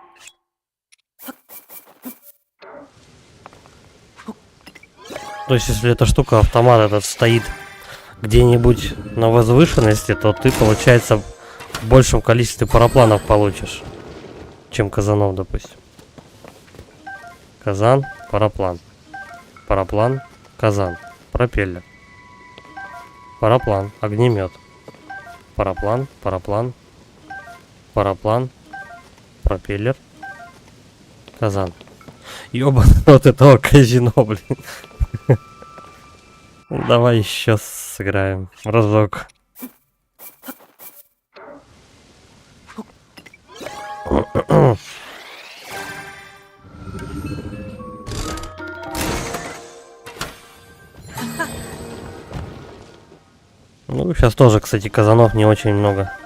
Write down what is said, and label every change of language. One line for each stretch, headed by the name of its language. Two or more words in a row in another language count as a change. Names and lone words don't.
Russian: То есть, если эта штука, автомат этот стоит где-нибудь на возвышенности, то ты, получается, в большем количестве парапланов получишь, чем казанов, допустим. Казан, параплан. Параплан, казан, пропеллер. Параплан, огнемет. Параплан, параплан. Параплан, пропеллер, казан. Ёбаный вот этого казино, блин. Давай еще сыграем разок. Ну, сейчас тоже, кстати, казанов не очень много.